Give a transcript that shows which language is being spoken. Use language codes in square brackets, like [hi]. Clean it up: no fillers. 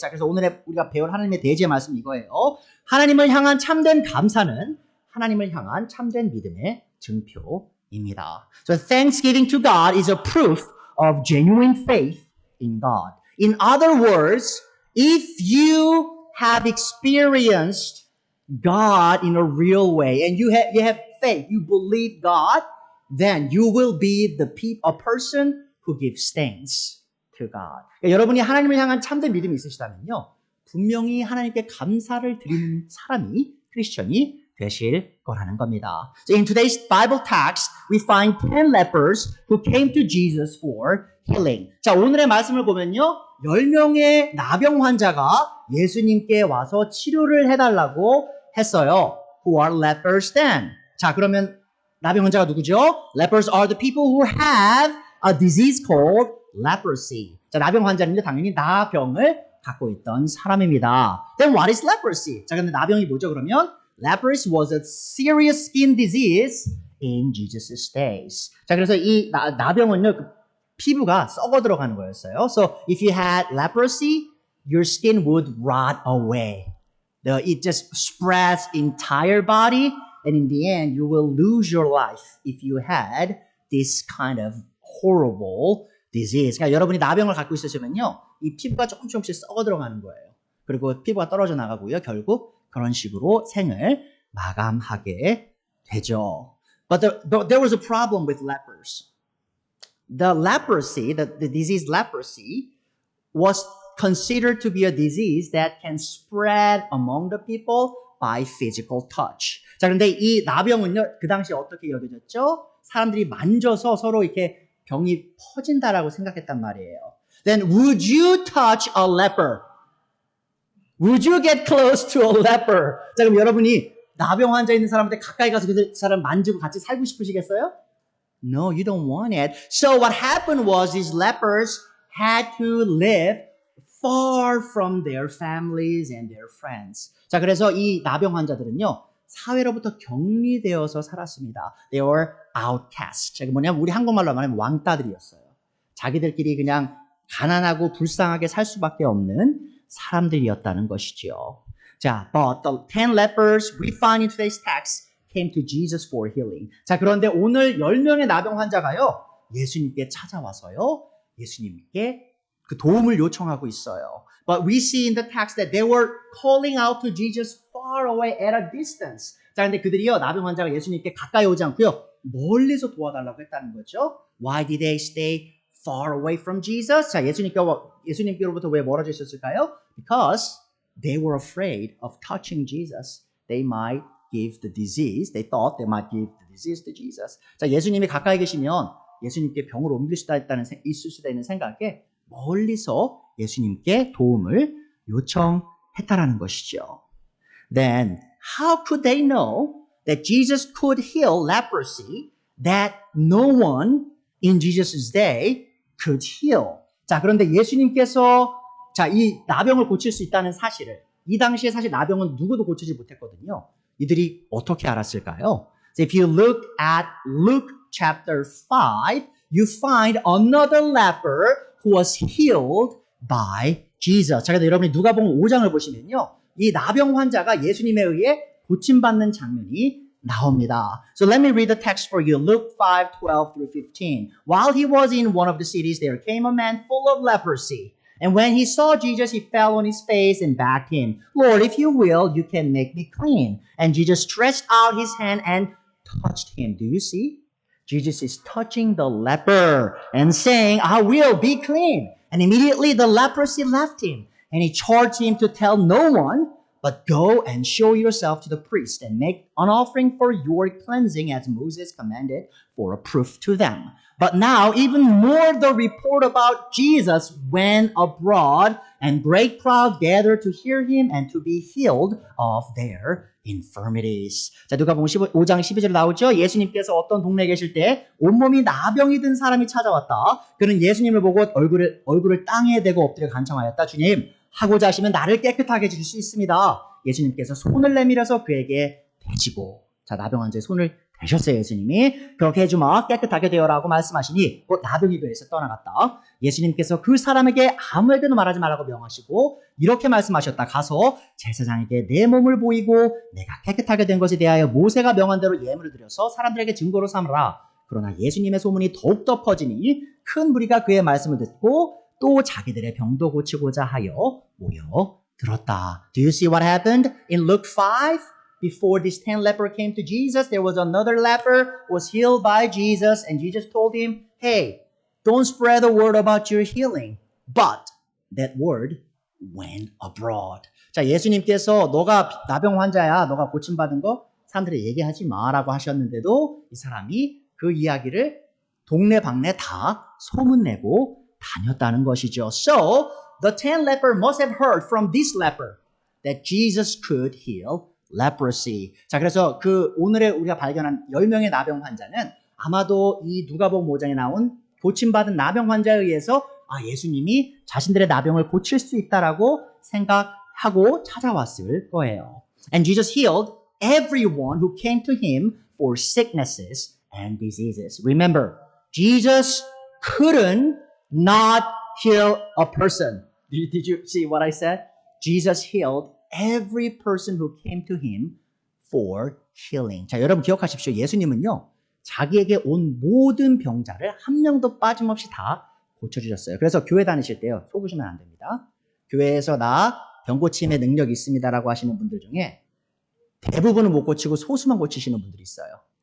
[ko] 자, 그래서 오늘 우리가 배울 하나님의 대지의 말씀 이거예요. 하나님을 향한 참된 감사는 하나님을 향한 참된 믿음의 증표입니다. [en] So thanksgiving to God is a proof of genuine faith in God. In other words, if you have experienced God in a real way and you have faith, you believe God, then you will be a person who gives thanks to God. [ko] 그러니까 여러분이 하나님을 향한 참된 믿음이 있으시다면요. 분명히 하나님께 감사를 드리는 사람이 크리스천이 되실 거라는 겁니다. [en] So in today's Bible text, we find 10 lepers who came to Jesus for healing. [ko] 자, 오늘의 말씀을 보면요. 10명의 나병 환자가 예수님께 와서 치료를 해달라고 했어요. [en] Who are lepers then? [ko] 자, 그러면 나병 환자가 누구죠? [en] Lepers are the people who have a disease called leprosy. [ko] 자, 나병 환자는요, 당연히 나병을 갖고 있던 사람입니다. [en] Then what is leprosy? [ko] 자, 근데 나병이 뭐죠, 그러면? [en] Leprosy was a serious skin disease in Jesus' days. [ko] 자, 그래서 이 나병은요, 그 피부가 썩어 들어가는 거였어요. [en] So if you had leprosy, your skin would rot away. It just spreads entire body, and in the end, you will lose your life if you had this kind of horrible disease. [ko] 그러니까 여러분이 나병을 갖고 있으시면요, 이 피부가 조금씩 썩어 들어가는 거예요. 그리고 피부가 떨어져 나가고요, 결국 그런 식으로 생을 마감하게 되죠. [en] But there was a problem with lepers. The leprosy, the disease leprosy, was considered to be a disease that can spread among the people by physical touch. [ko] 자, 그런데 이 나병은요, 그 당시에 어떻게 여겨졌죠? 사람들이 만져서 서로 이렇게 병이 퍼진다라고 생각했단 말이에요. [en] Then would you touch a leper? Would you get close to a leper? [ko] 자, 그럼 여러분이 나병 환자 있는 사람한테 가까이 가서 그 사람 만지고 같이 살고 싶으시겠어요? [en] No, you don't want it. So what happened was these lepers had to live far from their families and their friends. [ko] 자, 그래서 이 나병 환자들은요, 사회로부터 격리되어서 살았습니다. [en] They were outcasts. [ko] 이게 뭐냐면 우리 한국말로 말하면 왕따들이었어요. 자기들끼리 그냥 가난하고 불쌍하게 살 수밖에 없는 사람들이었다는 것이죠. [en] 자, but the 10 lepers we find in today's text came to Jesus for healing. [ko] 자, 그런데 오늘 10명의 나병 환자가요, 예수님께 찾아와서요, 예수님께 그 도움을 요청하고 있어요. [en] But we see in the text that they were calling out to Jesus far away at a distance. [ko] 자, 근데 그들이요, 나병 환자가 예수님께 가까이 오지 않고요, 멀리서 도와달라고 했다는 거죠. [en] Why did they stay far away from Jesus? [ko] 자, 예수님께로부터 왜 멀어져 있었을까요? [en] Because they were afraid of touching Jesus. They might give the disease. They thought they might give the disease to Jesus. [ko] 자, 예수님이 가까이 계시면 예수님께 병을 옮길 수도 있을 수도 있는 생각에 멀리서 예수님께 도움을 요청했다라는 것이죠. [en] Then how could they know that Jesus could heal leprosy that no one in Jesus' day could heal? [ko] 자, 그런데 예수님께서 이 나병을 고칠 수 있다는 사실을, 이 당시에 사실 나병은 누구도 고치지 못했거든요. 이들이 어떻게 알았을까요? [en] So if you look at Luke chapter 5, you find another leper who was healed by Jesus. [ko] 자, 그래서 여러분이 누가복음 5장을 보시면요, 이 나병 환자가 예수님에 의해 고침받는 장면이 나옵니다. [en] So let me read the text for you. Luke 5:12 through 15. While he was in one of the cities, there came a man full of leprosy. And when he saw Jesus, he fell on his face and begged him, Lord, if you will, you can make me clean. And Jesus stretched out his hand and touched him. Do you see? Jesus is touching the leper and saying, I will be clean. And immediately the leprosy left him. And he charged him to tell no one, but go and show yourself to the priest and make an offering for your cleansing as Moses commanded for a proof to them. But now even more the report about Jesus went abroad and great crowd gathered to hear him and to be healed of their infirmities. [ko] 자, 누가복음 5장 12절 나오죠? 예수님께서 어떤 동네에 계실 때 온몸이 나병이 든 사람이 찾아왔다. 그는 예수님을 보고 얼굴을 땅에 대고 엎드려 간청하였다. 주님, 하고자 하시면 나를 깨끗하게 해줄 수 있습니다. 예수님께서 손을 내밀어서 그에게 대시고, 자, 나병 환자의 손을 대셨어요. 예수님이 그렇게 해주마, 깨끗하게 되어라고 말씀하시니 곧 나병이 되어서 떠나갔다. 예수님께서 그 사람에게 아무에게도 말하지 말라고 명하시고 이렇게 말씀하셨다. 가서 제사장에게 내 몸을 보이고 내가 깨끗하게 된 것에 대하여 모세가 명한 대로 예물을 드려서 사람들에게 증거로 삼으라. 그러나 예수님의 소문이 더욱더 퍼지니 큰 무리가 그의 말씀을 듣고 또 자기들의 병도 고치고자 하여 모여들었다. [en] Do you see what happened in Luke 5? Before this 10 leper came to Jesus, there was another leper who was healed by Jesus, and Jesus told him, hey, don't spread the word about your healing. But that word went abroad. [ko] 자, 예수님께서 너가 나병 환자야, 너가 고침받은 거 사람들이 얘기하지 마라고 하셨는데도 이 사람이 그 이야기를 동네방네 다 소문내고 다녔다는 것이죠. [en] So, the 10 leper must have heard from this leper that Jesus could heal leprosy. [ko] 자, 그래서 오늘의 우리가 발견한 10명의 나병 환자는 아마도 이 누가복음 5장에 나온 고침받은 나병 환자에 의해서 예수님이 자신들의 나병을 고칠 수 있다라고 생각하고 찾아왔을 거예요. [en] And Jesus healed everyone who came to him for sicknesses and diseases. Remember, Jesus couldn't not heal a person. Did you see what I said? Jesus healed every person who came to him for healing. [ko] 자, 여러분 기억하십시오. 예수님은요, 자기에게 온 모든 병자를 한 명도 빠짐없이 다 고쳐주셨어요. 그래서 교회 다니실 때요, 속으시면 안 됩니다. 교회에서 나 병고침의 능력이 있습니다라고 하시는 분들 중에 대부분은 못 고치고 소수만 고치시는 분들이 있어요.